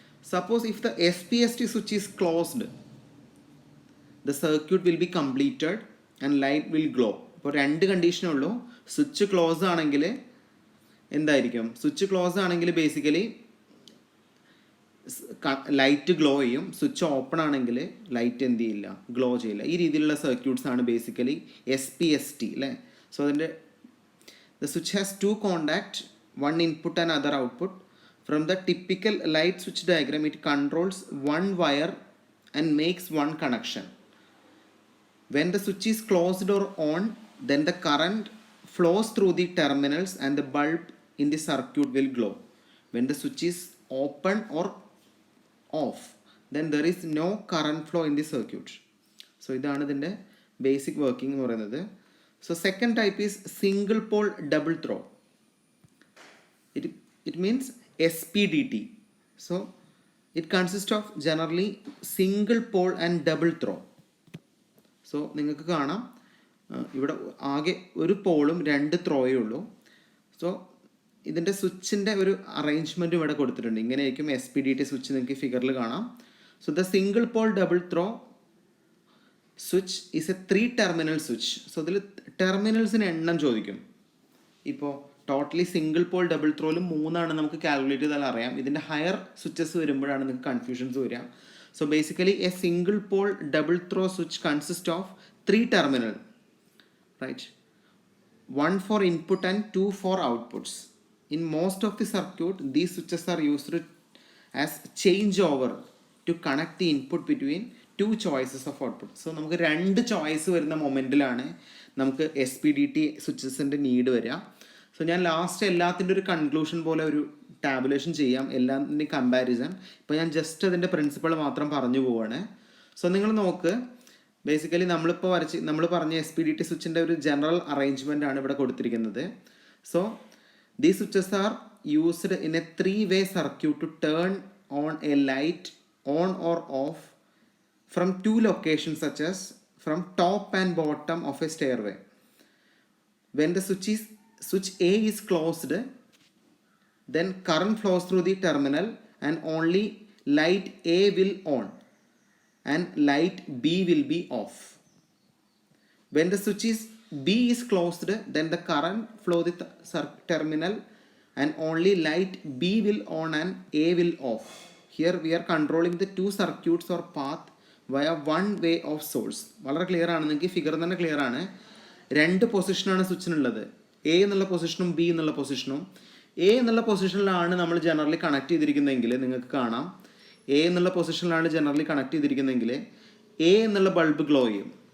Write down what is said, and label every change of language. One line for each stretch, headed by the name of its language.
English: Suppose if the SPST switch is closed, the circuit will be completed and light will glow.
Malayalam: ഇപ്പോൾ രണ്ട് കണ്ടീഷനേ ഉള്ളൂ. Switch close ആണെങ്കിൽ എന്തായിരിക്കും? Switch close ആണെങ്കിൽ basically light glow ചെയ്യും. Switch open ആണെങ്കിൽ light എന്ത് ചെയ്യില്ല, ഗ്ലോ ചെയ്യില്ല. ഈ രീതിയിലുള്ള സർക്യൂട്ട്സ് ആണ് ബേസിക്കലി SPST അല്ലേ.
English: So അതിൻ്റെ the switch has two contact, one input and other output. From the typical light switch diagram, it controls one wire and makes one connection. When the switch is closed or on, then the current flows through the terminals and the bulb in the circuit will glow. When the switch is open or off, then there is no current flow in the circuit.
Malayalam: So ഇതാണ് ഇതിൻ്റെ basic working എന്ന് പറയുന്നത്.
English: So second type is single pole double throw. It means SPDT. So it consists of generally single pole and double throw.
Malayalam: So നിങ്ങൾക്ക് കാണാം ഇവിടെ ആകെ ഒരു പോളും 2 ത്രോയേ ഉള്ളൂ. സോ ഇതിൻ്റെ സ്വിച്ചിൻ്റെ ഒരു അറേഞ്ച്മെൻറ്റ് ഇവിടെ കൊടുത്തിട്ടുണ്ട്. ഇങ്ങനെയായിരിക്കും SPDT സ്വിച്ച് നിങ്ങൾക്ക് ഫിഗറിൽ കാണാം. So
English: The single pole double throw switch is a 3 terminal switch.
Malayalam: So ഇതിൽ ടെർമിനൽസിന് എണ്ണം ചോദിക്കും. ഇപ്പോൾ ടോട്ടലി സിംഗിൾ പോൾ ഡബിൾ ത്രോയിൽ 3 നമുക്ക് കാൽക്കുലേറ്റ് ചെയ്താൽ അറിയാം. ഇതിൻ്റെ ഹയർ സ്വിച്ചസ് വരുമ്പോഴാണ് നിങ്ങൾക്ക് കൺഫ്യൂഷൻസ് വരിക.
English: So basically a single pole double throw switch consist of 3 terminal, right? 1 for input and 2 for outputs. In most of the circuit, these switches are used as changeover to connect the input between 2 choices of output.
Malayalam: So നമുക്ക് 2 choice വരുന്ന മൊമെൻറ്റിലാണ് നമുക്ക് SPDT സ്വിച്ചസിൻ്റെ need വരിക. So ഞാൻ last എല്ലാത്തിൻ്റെ ഒരു conclusion പോലെ ഒരു tabulation ചെയ്യാം, എല്ലാത്തിൻ്റെയും കമ്പാരിസൺ. ഇപ്പോൾ ഞാൻ ജസ്റ്റ് അതിൻ്റെ പ്രിൻസിപ്പൾ മാത്രം പറഞ്ഞു പോവാണ്. സോ നിങ്ങൾ നോക്ക്, ബേസിക്കലി നമ്മൾ പറഞ്ഞ SPDT സ്വിച്ചിൻ്റെ ഒരു ജനറൽ അറേഞ്ച്മെൻ്റ് ആണ് ഇവിടെ കൊടുത്തിരിക്കുന്നത്.
English: So these switches are used in a 3-way circuit to turn on a light on or off from 2 locations, such as from top and bottom of a stairway. When the switch A is closed, then current flows through the terminal and only light A will on and light B will be off. When the switch B is closed, then the current flow the terminal and only light B will on and A will off. Here we are controlling the 2 circuits or path via one way of source.
Malayalam: വളരെ clear ആണ്, നിങ്ങൾക്ക് figure തന്നെ clear ആണ്. 2 പൊസിഷനാണ് സ്വിച്ചിനുള്ളത്, A എന്നുള്ള പൊസിഷനും B എന്നുള്ള പൊസിഷനും. A എന്നുള്ള പൊസിഷനിലാണ് നമ്മൾ generally connect ചെയ്തിരിക്കുന്നതെങ്കിൽ നിങ്ങൾക്ക് കാണാം, A എന്നുള്ള പൊസിഷനിലാണ് ജനറലി കണക്ട് ചെയ്തിരിക്കുന്നതെങ്കിൽ A എന്നുള്ള ബൾബ് ഗ്ലോ ചെയ്യും.